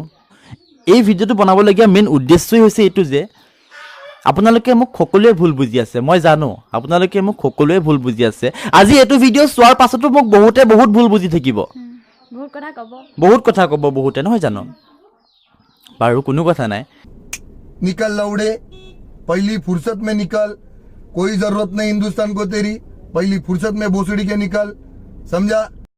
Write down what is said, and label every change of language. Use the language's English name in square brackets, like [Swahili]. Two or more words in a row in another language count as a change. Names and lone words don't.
[Assamese] এই ভিডিঅ'টো বনাবলগীয়া মেইন উদ্দেশ্যই হৈছে এইটো যে আপোনালোকে মোক সকলোৱে ভুল বুজি আছে, মই জানো আপোনালোকে মোক সকলোৱে ভুল বুজি আছে। আজি এইটো ভিডিঅ' চোৱাৰ পাছতো মোক বহুতে বহুত ভুল বুজি থাকিব, বহুত কথা ক'ব বহুতে, নহয় জানো? বাৰু কোনো কথা নাই। [Hindi] निकल लौड़े, पहली फुर्सत में निकल, कोई जरूरत नहीं हिंदुस्तान को तेरी, पहली फुर्सत में भोसड़ी के निकल, समझा?